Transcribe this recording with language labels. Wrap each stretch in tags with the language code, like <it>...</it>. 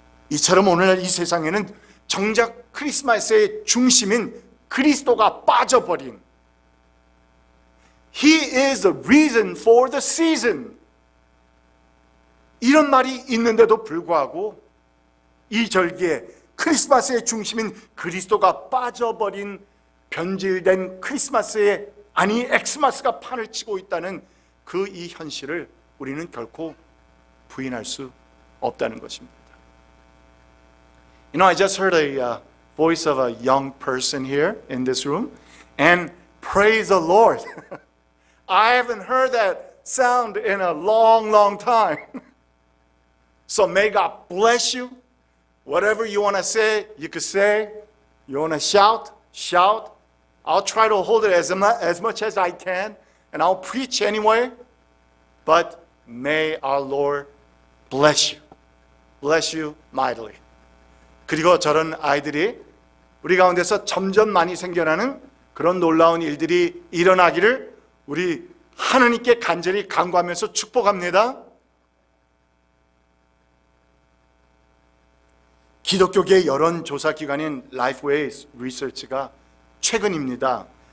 <ko>이처럼 오늘날 이 세상에는 정작 크리스마스의 중심인 그리스도가 빠져버린,</ko> <en>He is the reason for the season,</en> <ko>이런 말이 있는데도 불구하고 이 절기에 크리스마스의 중심인 그리스도가 빠져버린 변질된 크리스마스의, 아니 엑스마스가 판을 치고 있다는 그 이 현실을 우리는 결코 부인할 수 없다는 것입니다.</ko> <en>You know, I just heard a voice of a young person here in this room, and praise the Lord. I haven't heard that sound in a long, long time. So may God bless you. Whatever you want to say, you can say. You want to shout, shout. I'll try to hold it as much as I can, and I'll preach anyway. But may our Lord bless you mightily.</en> <ko>그리고 저런 아이들이 우리 가운데서 점점 많이 생겨나는 그런 놀라운 일들이 일어나기를 우리 하나님께 간절히 간구하면서 축복합니다. 기독교계의 여론조사기관인 라이프웨이 리서치가 최근입니다.</ko>